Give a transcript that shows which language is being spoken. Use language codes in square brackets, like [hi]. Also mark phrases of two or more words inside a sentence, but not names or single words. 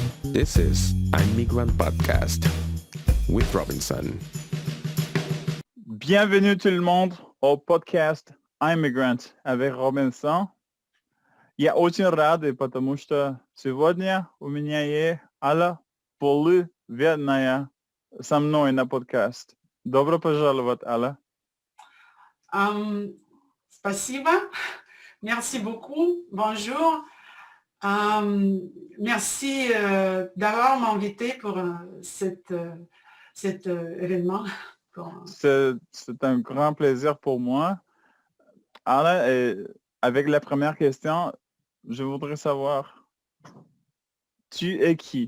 [en] This is I'm Migrant Podcast with Robinson. [fr] Bienvenue tout le monde au podcast I'm Migrant avec Robinson. [ru] Я очень рада, потому что сегодня у меня есть Алла Полуверная со мной на подкаст. Добро пожаловать, Алла. Спасибо. [fr] Merci beaucoup. Bonjour. Merci d'avoir m'invité pour cet événement. C'est un grand plaisir pour moi. Alla, avec la première question, je voudrais savoir, tu es qui?